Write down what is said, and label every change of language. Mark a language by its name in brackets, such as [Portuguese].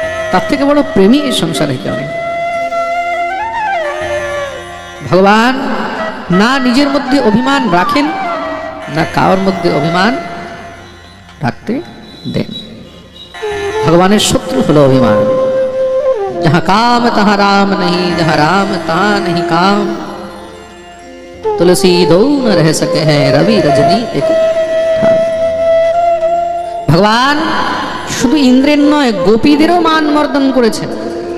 [Bangla] তার থেকে বড় প্রেমী এই সংসারে কেউ নেই। ভগবান না নিজের মধ্যে অভিমান রাখেন, না কারোর মধ্যে অভিমান রাখতে দেন। ভগবানের শত্রু হলো অভিমান। [Hindi] जहाँ काम तहाँ राम नहीं, जहाँ राम तहाँ नहीं काम, तुलसी दो न रह सके हैं रवि रजनी एक। [Bangla] ভগবান শুধু ইন্দ্রের নয়, গোপীদেরও মান মর্দন করেছেন।